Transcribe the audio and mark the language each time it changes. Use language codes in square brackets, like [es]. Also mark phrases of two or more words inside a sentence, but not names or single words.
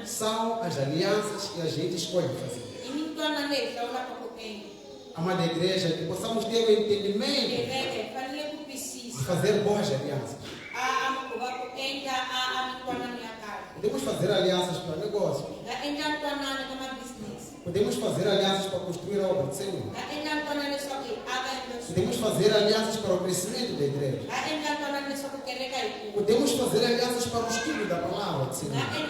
[pt] São as alianças que a gente escolhe fazer. [ts] I mintwanano leyi hlawulaka ku endla. [pt] Amada igreja, que possamos ter o entendimento [ts] Kereke hi fanele ku [pt] de [ts] twisisa. [pt] fazer boas alianças. A Podemos fazer alianças para negócios. Podemos fazer alianças para construir a obra do Senhor. Podemos fazer alianças para o crescimento da igreja. Podemos fazer alianças para o estudo da palavra do Senhor.